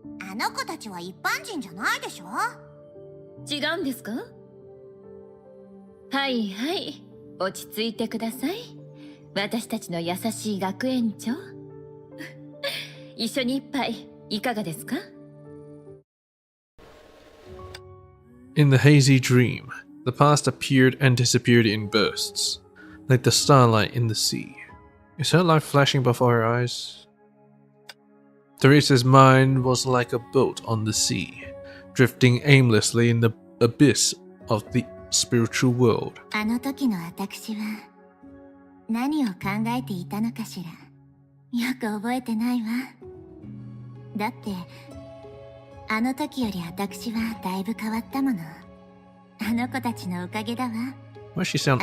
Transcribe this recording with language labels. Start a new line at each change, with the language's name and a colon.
Japanese: あの子たちは一般人じゃないでしょ。違うんですか？はいはい、落ち着いてください。私たちの優しい学園長一緒に一杯いかがですか？
English: In the hazy dream, the past appeared and disappeared in bursts, like the starlight in the sea. Is her life flashing before her eyes? Teresa's mind was like a boat on the sea, drifting aimlessly in the abyss of the spiritual world.
Japanese: あの時の私は何を考えていたのかしら。よく覚えてないわ。だってあの時より私はだいぶ変わったもの。あの子たちのおかげだわ。
English: Why does she sound